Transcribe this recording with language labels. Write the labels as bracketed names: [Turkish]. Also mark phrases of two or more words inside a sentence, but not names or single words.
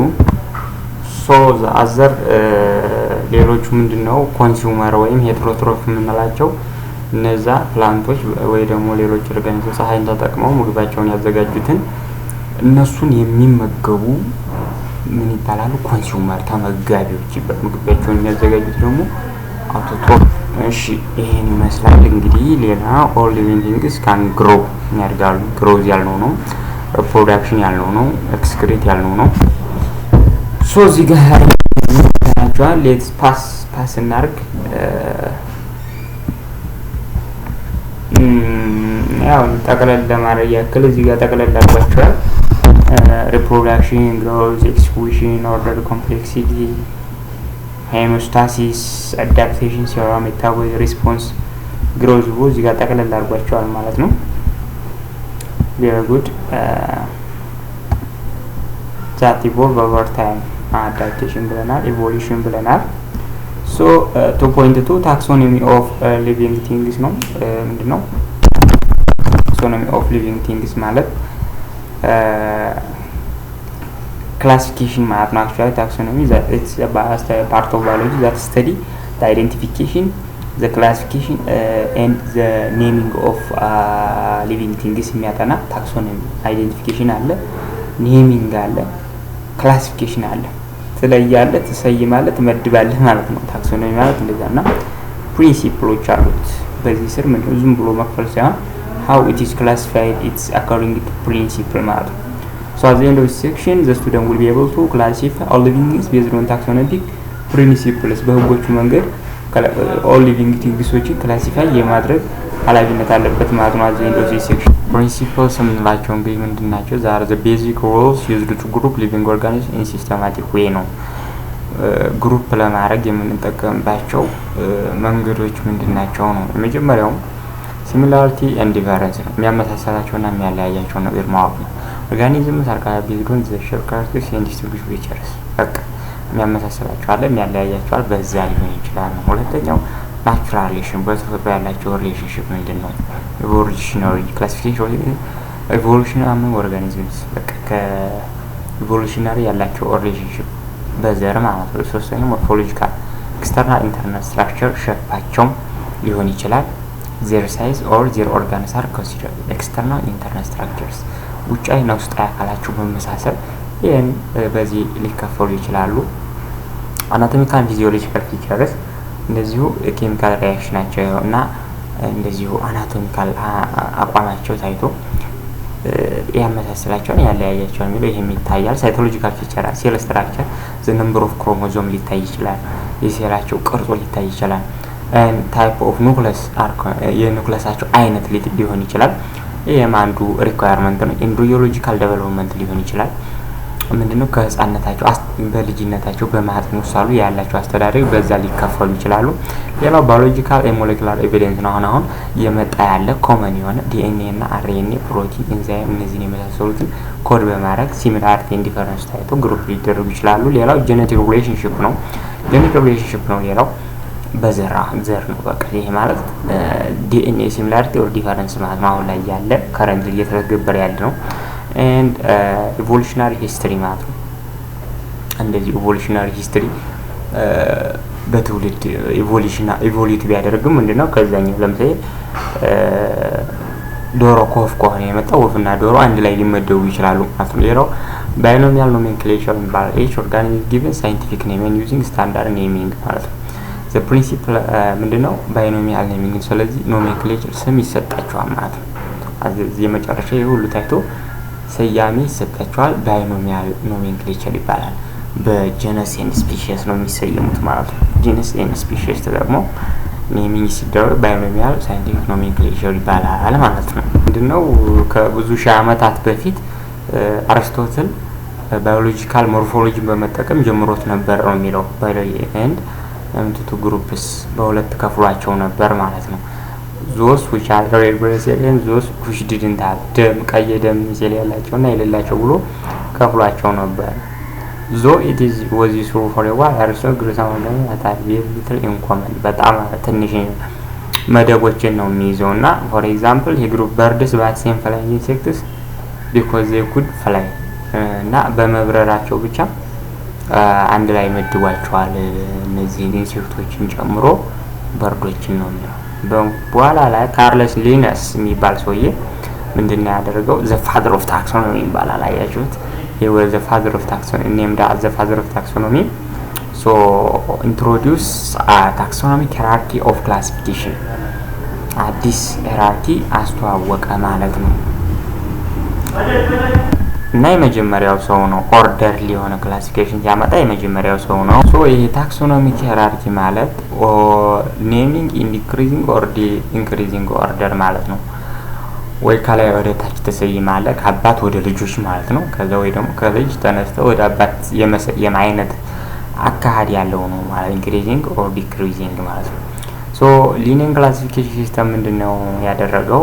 [Amharic] አዘር ሌሎቹ ምንድነው ኮንሱመር ወይም ሄትሮትሮፍ የምንላቸው እነዛ ፕላንቶች ወይ ደግሞ ሌሎች ኦርጋኒዝሞች ፀሐይን ተጠቅመው ምግባቸውን ያዘጋጁትን እነሱን የሚመገቡ ምን ይባላሉ? ኮንሱመር ተመጋቢዎች ይባላሉ። ምግባቸውን የሚያዘጋጁት ደግሞ አውቶትሮፍ። እሺ ይሄን ይመስላል እንግዲህ። ሌላ [English] all living things can grow [Amharic] ያድጋሉ። growth ያልነው ነው፣ reproduction ያልነው ነው፣ excrete ያልነው ነው። ሶ እዚህ ጋር ታያችኋል። [English] let's pause [Amharic] እናርግ። ያው ጠቅለል ለማድረግ ያክል እዚህ ጋር ጠቅለል አድርጓቸዋል። [English] reproduction, growth, exclusion, order, complexity, homeostasis, adaptation, serum, metabolism, response, growth [Amharic] እዚህ ጋር ጠቅለል አድርጓቸዋል ማለት ነው። [English] very good. that evolve over time, adaptation ብለናል፣ evolution ብለናል። so 2.2 taxonomy of living things [Amharic] ነው። ምንድነው [English] taxonomy of living things ማለት classification [Amharic] ማለት ነው። [English] actually taxonomy that it's a part of biology that study the identification, the classification and the naming of living things የሚያጠና taxonomy identification አለ፣ naming አለ፣ classification አለ። [Amharic] ስለያለ ትሰይማለህ ትመድባለህ ማለት ነው። [English] taxonomy [Amharic] ማለት እንደዛና ፕሪንሲፕሎች አሉት። በዚህ ስር ምን ዝም ብሎ መክፈል ሳይሆን [English] how it is classified, it's according to principle [Amharic] ማለት ነው። [English] so at the end of this section the student will be able to classify all living things based on taxonomic principles [Amharic] በህጎቹ መንገድ [English] all living thingsዎችን classify [Amharic] የማድረግ ኃላፊነት አለበት ማለት ነው። [English] at the end of this section principles [Amharic] የምንላቸው እንግዲህ ምንድናቸው? [English] are the basic rules used to group living organisms in systematic way [Amharic] ነው። ግሩፕ ለማድረግ የምንጠቀምባቸው መንገዶች ምንድናቸው ነው? የመጀመሪያው [English] similarity and difference [Amharic] ነው። የሚያመሳሰላቸውና የሚያለያያቸው ነገር ማወቅ ነው። [English] organisms are based on the shared characteristics and distinguished features [Amharic] በቃ የሚያመሳሰላቸው አለ፣ የሚያለያያቸው አለ፣ በዛ ሊሆን ይችላል ነው። ሁለተኛው [English] natural relation [Amharic] በተፈጥሮ ያላቸው ሪሌሽንሺፕ ምንድነው? [English] evolutionary classification evolution among organisms [Amharic] በቃ ከኢቮሉሽናሪ ያላቸው ሪሌሽንሺፕ በዘር ማለት ነው። ሶስተኛው [English] morphological external internal structure [Amharic] ሸፓቸው ሊሆን ይችላል። [English] their size or their organs are considered external internal structures [Amharic] ውጫዊና ውስጣዊ አካላቸው በመመሳሰል ይሄን በዚህ ሊከፈሉ ይችላሉ። [English] anatomical and physiological features [Amharic] እንደዚሁ [English] chemical reactionናቸው [Amharic] እና እንደዚሁ አናቶሚካል አቋማቸው ታይቶ ያመሳሰላቸው ነው ያለያያቸው የሚለው ይሄም ይታያል። [English] psychological feature cell structure the number of chromosome [Amharic] ሊታይ ይችላል፣ የሴላቸው ቅርጾ ሊታይ ይችላል። [English] and type of nucleus [Amharic] የኑክለሳቸው አይነት ሊሆን ይችላል። ይሄም አንዱ ሪኳየርመንት ነው። [English] embryological development [Amharic] ሊሆን ይችላል። ምንድነው ከህፃንነታቸው በልጅነታቸው በማህፀን ውስጥ ሳሉ ያላቸው አስተዳደግ በዛ ሊከፈሉ ይችላሉ። ሌላው [English] biological molecular evidence [Amharic] ነው። አሁን የመጣ ያለ ኮመን የሆነ ዲኤንኤ እና [English] RNA protein enzyme [Amharic] እነዚህን የመሳሰሉትን ኮድ በማድረግ [English] similarity and difference [Amharic] ታይቶ ግሩፕ ሊደረጉ ይችላሉ። ሌላው [English] genetic relationship [Amharic] ነው። [English] genetic relationship [Amharic] ነው ሌላው በዘር ነው። በቃ ይሄ ማለት [English] DNA similarity or difference [Amharic] ማለት ነው። አሁን ላይ ያለ ከረንት እየተገበረ ያለ ነው። [English] and evolutionary history [Amharic] ማለት ነው። እንደዚህ [English] evolutionary history [Amharic] በትውልድ ኢቮሉት ቢያደርግም ምንድነው ከዛኛው ለምሳሌ ዶሮ ከወፍ ከሆነ የመጣው ወፍና ዶሮ አንድ ላይ ሊመደቡ ይችላሉ ማለት ነው። ሌላው [English] binomial nomenclature [Amharic] ይባላል። [English] each organism is given scientific name and using standard naming [Amharic] ማለት ነው። [English] the principle [Amharic] ምንድነው [English] binomial naming። [Amharic] ስለዚህ nomenclature ስም ይሰጣቸዋል ማለት ነው። እዚህ መጨረሻ ይሁሉ ታይቶ ሰያሜ ይሰጣቸዋል። [English] binomial nomenclature [Amharic] ይባላል። [English] በgenus and species [Amharic] ነው የሚሰየሙት ማለት ነው። [English] genus and species [Amharic] ተጠቅሞ ኔሚንግ ሲደረግ [English] biological scientific nomenclature [Amharic] ይባላል ማለት ነው። ምንድነው ከብዙ ሺህ ዓመታት በፊት አርስቶትል [English] biological morphologyን [Amharic] በመጠቀም ጀምሮት ነበር ነው የሚለው። [English] biology and two groups [Amharic] በሁለት ከፍሏቸው ነበር ማለት ነው። [English] those which are red blood cells and those which didn't have [Amharic] ደም ቀይ ደም ሴል ያላቸውና የሌላቸው ብሎ ከፍሏቸው ነበር። [English] though it was useful for a while Aristotle grew some of them that had very little in common [Amharic] በጣም ትንሽ መደቦችን ነው የሚይዘውና [English] for example he grew birds bats and flying insects because they could fly [Amharic] እና በመብረራቸው ብቻ አንድ ላይ መድቧቸዋል። እነዚህ ኢንሴክቶችን ጨምሮ በርዶችን ነው የሚለው። በኋላ ላይ ካርለስ ሊነስ የሚባል ሰውዬ ምንድነው ያደረገው? [English] the father of taxonomy [Amharic] ይባላል። አያችሁት? [English] he was the father of taxonomy, named as the father of taxonomy. So introduce a taxonomic hierarchy of classification. [Amharic] አዲስ hierarchy አስተዋወቀ ማለት ነው። እና የመጀመሪያው ሰው ነው ኦርደር ሊሆነ ክላሲፊኬሽን ያመጣ የመጀመሪያው ሰው ነው። ሶ ይሄ [English] taxonomic hierarchy [Amharic] ማለት [English] naming in decreasing or increasing order [Amharic] ማለት ነው። ወይ ከላይ ወደ ታች ተሰይማለ ከአባት ወደ ልጆች ማለት ነው። ከዛ ወይ ደግሞ ከልጅ ተነስተው ወደ አባት የመሰየም አይነት አካሄድ ያለው ነው ማለት [English] increasing or decreasing [Amharic] ማለት ነው። ሶ [English] linear classification system [Amharic] ምንድነው ያደረገው?